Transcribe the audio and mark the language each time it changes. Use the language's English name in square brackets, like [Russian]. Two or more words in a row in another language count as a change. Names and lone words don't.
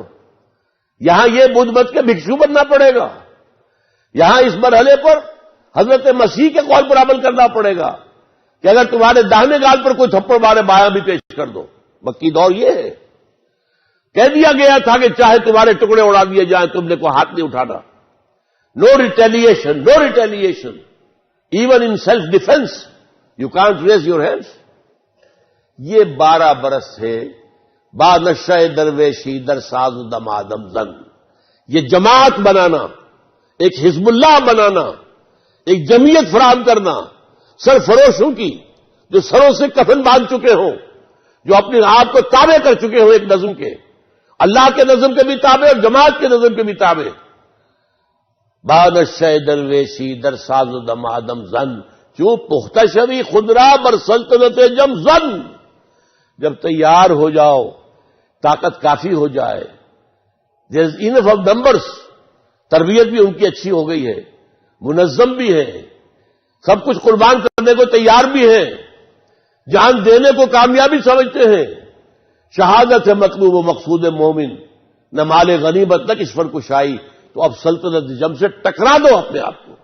[Urdu] یہاں یہ بدھ مت کے بھکشو بننا پڑے گا، یہاں اس مرحلے پر حضرت مسیح کے قول پر عمل کرنا پڑے گا کہ اگر تمہارے داہنے گال پر کوئی تھپڑ مارے بایاں بھی پیش کر دو۔ مکی دور یہ ہے، کہہ دیا گیا تھا کہ چاہے تمہارے ٹکڑے اڑا دیے جائیں تم نے کوئی ہاتھ نہیں اٹھانا، [English] no retaliation, no retaliation, even in self defense you can't raise your hands. [Urdu] یہ 12 برس سے [Persian] با نشہ درویشی در ساز و دمادم زن، [Urdu] یہ جماعت بنانا، ایک حزب اللہ بنانا، ایک جمعیت فراہم کرنا سرفروشوں کی، جو سروں سے کفن باندھ چکے ہوں، جو اپنے آپ کو تابع کر چکے ہوں ایک نظم کے، اللہ کے نظم کے بھی تابع اور جماعت کے نظم کے بھی تابع۔ [Persian] با نشہ درویشی در ساز و دمادم زن، جو پختہ شوی خود را بر سلطنت جم زن، [Urdu] جب تیار ہو جاؤ، طاقت کافی ہو جائے، [English] there is enough of numbers, [Urdu] تربیت بھی ان کی اچھی ہو گئی ہے، منظم بھی ہے، سب کچھ قربان کرنے کو تیار بھی ہے، جان دینے کو کامیابی سمجھتے ہیں، شہادت ہے مطلوب و مقصود مومن، نہ مال غنیمت نہ کشور کشائی، تو اب سلطنت جم سے ٹکرا دو اپنے آپ کو۔